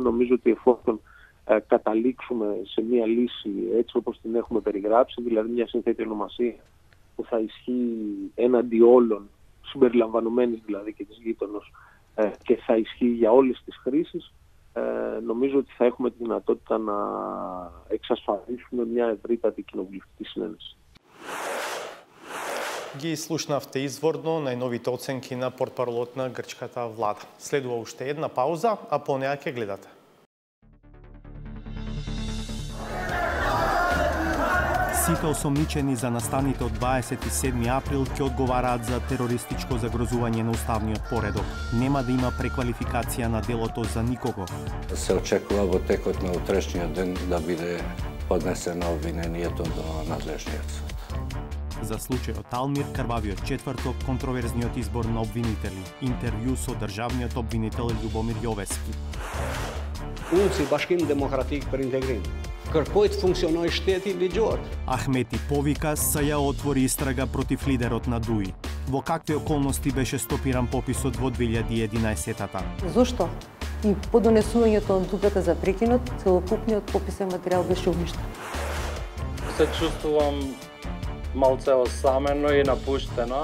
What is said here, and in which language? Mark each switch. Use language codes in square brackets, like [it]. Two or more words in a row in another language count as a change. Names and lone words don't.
[el] Νομίζω ότι εφόσον καταλήξουμε σε μια λύση έτσι όπως την έχουμε περιγράψει, δηλαδή μια συνθέτη ονομασία που θα ισχύει έναντι όλων, συμπεριλαμβανομένης δηλαδή και της γείτονος, και θα ισχύει για όλες τις χρήσεις, νομίζω ότι θα έχουμε τη δυνατότητα να εξασφαλίσουμε μια ευρύτατη κοινοβουλευτική συνένεση. [mk] Ги слушнавте изворно најновите оценки на портпаролот на грчката влада. Следува уште една пауза, а по неа ќе гледате. Сите осомничени за настаните од 27 април ќе одговараат за терористичко загрозување на уставниот поредок. Нема да има преквалификација на делото за никого. Се очекува во текот на утрешниот ден да биде поднесено обвинението до надлежниот суд. За случајот Алмир, крвавиот четврток, контроверзниот избор на обвинители, интервју со државниот обвинител Љубомир Јовески. [sq] Unë si Bashkim Demokratik për Integrim kërkoj të funksionoj shteti ligjor. [mk] Ахмети повика се ја отвори истрага против лидерот на ДУИ. Во какви околности беше стопиран пописот во 2011-тата? Зошто? И по донесувањето на одлуката за прекинот, целокупниот пописен материјал беше уништен. Се чувствувам малце осамено и напуштено.